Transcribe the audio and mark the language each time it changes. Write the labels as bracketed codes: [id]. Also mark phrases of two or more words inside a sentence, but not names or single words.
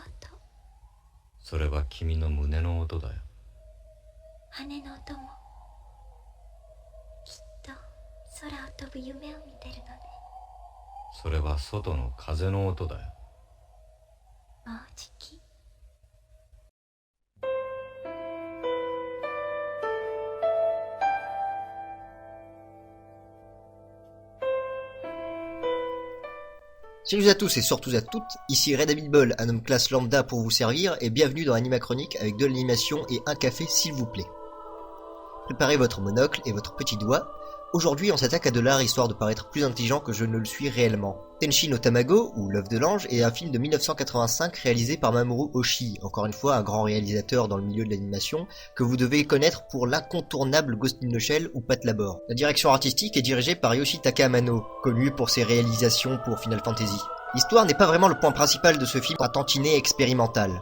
[ja] それは君の胸の音だよ。羽の音もきっと空を飛ぶ夢を見てるのね。それは外の風の音だよ。もうじき。 [fr] Salut à tous et surtout à toutes, ici Red Habit Ball, un homme classe lambda pour vous servir, et bienvenue dans Anima Chronique avec de l'animation et un café s'il vous plaît. Préparez votre monocle et votre petit doigt. Aujourd'hui on s'attaque à de l'art histoire de paraître plus intelligent que je ne le suis réellement. Tenshi no Tamago, ou L'œuf de l'ange, est un film de 1985 réalisé par Mamoru Oshii, encore une fois un grand réalisateur dans le milieu de l'animation, que vous devez connaître pour l'incontournable Ghost in the Shell ou Pat Labor. La direction artistique est dirigée par Yoshitaka Amano, connu pour ses réalisations pour Final Fantasy. L'histoire n'est pas vraiment le point principal de ce film à tantinet expérimental.